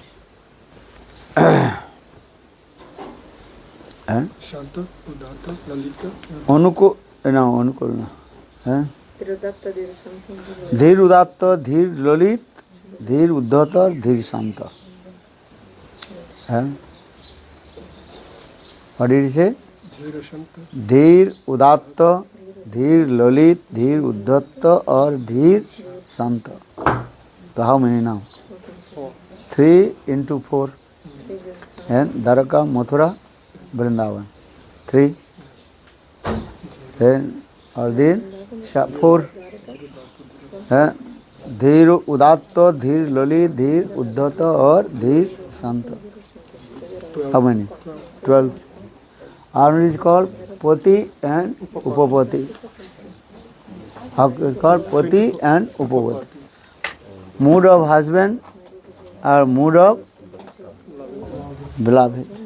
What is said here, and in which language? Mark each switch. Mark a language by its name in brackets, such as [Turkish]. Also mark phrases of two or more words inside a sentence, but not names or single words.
[Sanskrit] Shanta, Udatta, Lalita. Anukul, no, Anukul. Dhir Udatta, Dhir Lalit, Dhir Uddhata, Dhir Shanta. [English] What did he say? [Sanskrit] Dhir Udatta, Dhir Lalit, Dhir Uddhata or Dhir Shanta. [English] So how many now? 3 into 4. And Dwaraka, Mathura, Vrindavan. 3. Then or then 4. [Sanskrit] Dhir Udatta, Dhir Lalit, Dhir Uddhata or Dhir Shanta. [English] How many? 12. Arun is called Pati and Upapati. How is called Pati and Upapati. Mood of husband or mood of beloved.